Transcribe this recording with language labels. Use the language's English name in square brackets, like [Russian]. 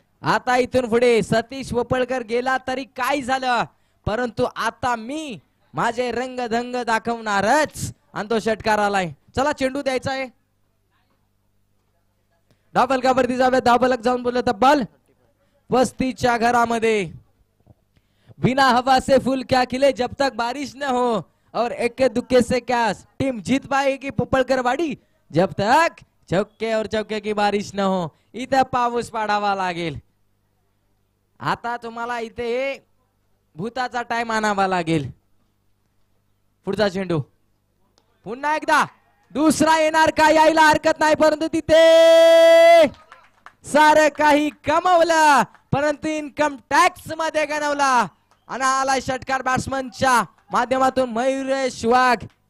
[Marathi] आता इथून पुढे सतीश पोपळकर गेला तरी काय झालं, परंतु आता मी माझे रंग धंग दाखवणारच आणि तो षटकार आलाय. चला चेंडू द्यायचा आहे. डबल का वरती जाऊया. धावफलक जाऊन बोललं तब्बल 35च्या घरामध्ये. [Hindi] बिना हवा से फूल क्या खिले जब तक बारिश न हो और एक्के दुक्के से क्या टीम जीत पाएगी पोपळकर वाडी जब तक चौके और चौके की बारिश न हो. [Marathi] इथे पाऊस पाडावा लागेल. आता तुम्हाला इथे भूताचा टाइम आणावा लागेल. पुढचा चेंडू पुन्हा एकदा दुसरा येणार का यायला हरकत नाही परंतु तिथे सारं काही कमवलं परंतु इन्कम टॅक्स मध्ये गणवला आणि आला षटकार बॅट्समनच्या माध्यमातून मयुरेश वाघ.